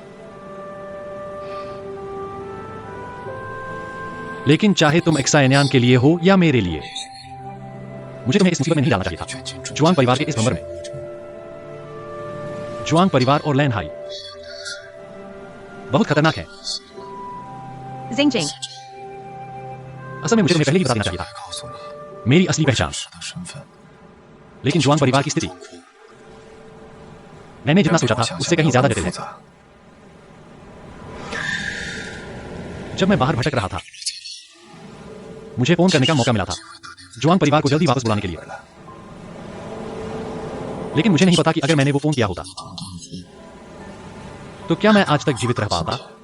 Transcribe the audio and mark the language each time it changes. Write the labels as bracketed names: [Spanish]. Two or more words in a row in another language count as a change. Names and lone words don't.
[Hindi] लेकिन चाहे तुम एक्सायन्यान के लिए हो या मेरे लिए, मुझे तुम्हें इस मुसीबत में नहीं डालना चाहिए था। जुआंग परिवार के इस भंवर में। जुआंग परिवार और लैन हाई बहुत खतरनाक है। जिंग जिंग, असल में मुझे तुम्हें पहले ही बता देना चाहिए था [Chinese] 告诉你 [Hindi] मेरी असली पहचान। [Chinese] 是的身份。 [Hindi] लेकिन जुआंग परिवार की स्थिति मैंने जितना सोचा था उससे कहीं ज्यादा जटिल है। [Chinese] 复杂。 [Hindi] जब मैं बाहर भटक रहा था, मुझे फोन करने का मौका मिला था जुआंग परिवार को जल्दी वापस बुलाने के लिए। लेकिन मुझे नहीं पता कि अगर मैंने वो फोन किया होता तो क्या मैं आज तक जीवित रह पाता।